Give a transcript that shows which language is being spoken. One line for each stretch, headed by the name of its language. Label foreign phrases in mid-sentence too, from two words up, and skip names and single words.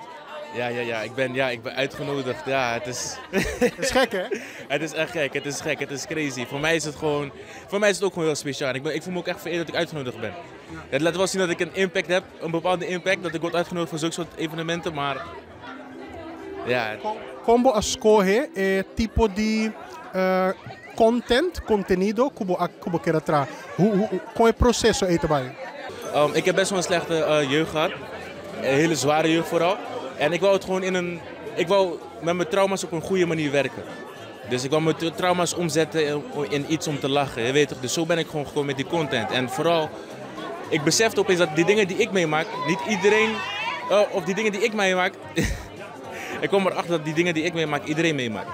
Dutch: Ja, ik ben uitgenodigd. Ja, het is... Dat is gek, hè? Het is echt gek, het is crazy. Voor mij is het ook gewoon heel speciaal. Ik voel me ook echt vereerd dat ik uitgenodigd ben. Het laat wel zien dat ik een impact heb, een bepaalde impact, dat ik word uitgenodigd voor zulke soort evenementen, maar... Ja.
Portuguese: Como escolhe tipo de conteúdo que quer tra. Hoe é o processo aí trabalho?
Dutch: Ik heb best wel een slechte jeugd gehad. Een hele zware jeugd vooral. En ik wou het gewoon ik wou met mijn trauma's op een goede manier werken. Dus ik wou mijn trauma's omzetten in iets om te lachen. Je weet toch? Dus zo ben ik gewoon gekomen met die content. En vooral, ik besefte opeens dat die dingen die ik meemaak, niet iedereen, of die dingen die ik meemaak, ik kwam erachter dat die dingen die ik meemaak, iedereen meemaakt.